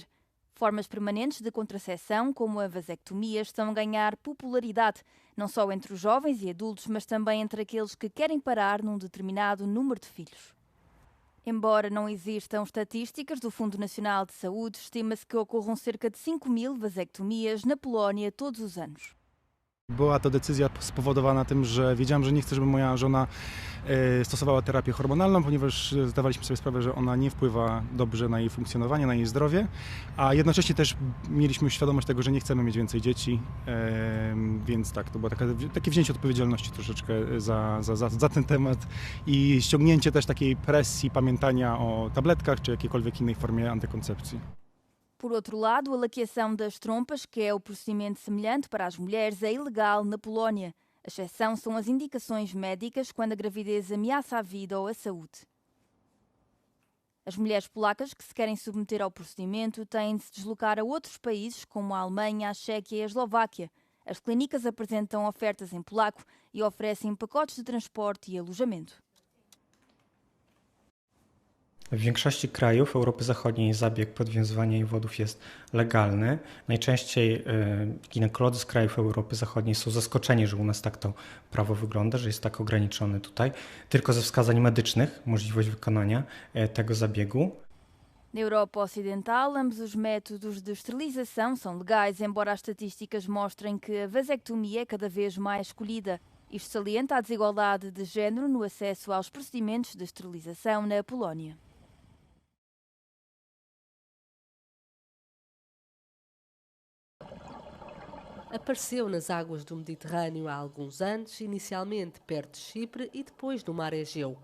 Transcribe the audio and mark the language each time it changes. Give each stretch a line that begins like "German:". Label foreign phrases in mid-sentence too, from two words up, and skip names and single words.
Portuguese: Formas permanentes de contraceção, como a vasectomia, estão a ganhar popularidade, não só entre os jovens e adultos, mas também entre aqueles que querem parar num determinado número de filhos. Embora não existam estatísticas do Fundo Nacional de Saúde, estima-se que ocorram cerca de 5.000 vasectomias na Polónia todos os anos.
Polish: Była to decyzja spowodowana tym, że wiedziałem, że nie chcę, żeby moja żona stosowała terapię hormonalną, ponieważ zdawaliśmy sobie sprawę, że ona nie wpływa dobrze na jej funkcjonowanie, na jej zdrowie, a jednocześnie też mieliśmy świadomość tego, że nie chcemy mieć więcej dzieci, więc tak, to było takie wzięcie odpowiedzialności troszeczkę za ten temat i ściągnięcie też takiej presji pamiętania o tabletkach czy jakiejkolwiek innej formie antykoncepcji.
Portuguese: Por outro lado, a laqueação das trompas, que é o procedimento semelhante para as mulheres, é ilegal na Polónia. A exceção são as indicações médicas quando a gravidez ameaça a vida ou a saúde. As mulheres polacas que se querem submeter ao procedimento têm de se deslocar a outros países, como a Alemanha, a Chequia e a Eslováquia. As clínicas apresentam ofertas em polaco e oferecem pacotes de transporte e alojamento.
Polish: W większości krajów Europy Zachodniej zabieg podwiązywania wodów jest legalny. Najczęściej ginekolodzy z krajów Europy Zachodniej są zaskoczeni, że u nas tak to prawo wygląda, że jest tak ograniczone tutaj. Tylko ze wskazań medycznych możliwość wykonania tego zabiegu.
Portuguese: Na Europa Ocidental, ambos os métodos de esterilização são legais, embora as estatísticas mostrem que a vasectomia é cada vez mais escolhida. Isto salienta a desigualdade de género no acesso aos procedimentos de esterilização na Polónia. Apareceu nas águas do Mediterrâneo há alguns anos, inicialmente perto de Chipre e depois no mar Egeu.